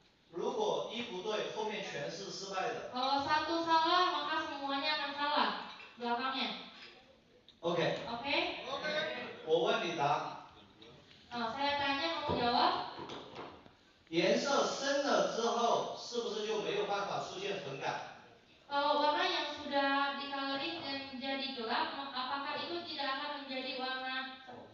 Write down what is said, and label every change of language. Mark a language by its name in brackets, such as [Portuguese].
[Chinese] 如果一不对，后面全是失败的。 [Indonesian] Kalau 1 salah, maka semuanya akan salah belakangnya. OK， Oke? [Chinese] 我问你答。 [Indonesian] Saya tanya, kamu jawab. [Chinese] 颜色深了之后，是不是就没有办法出现粉感？ [Indonesian] Kalau warna yang sudah dicoloring dan jadi gelap, apakah itu tidak akan menjadi warna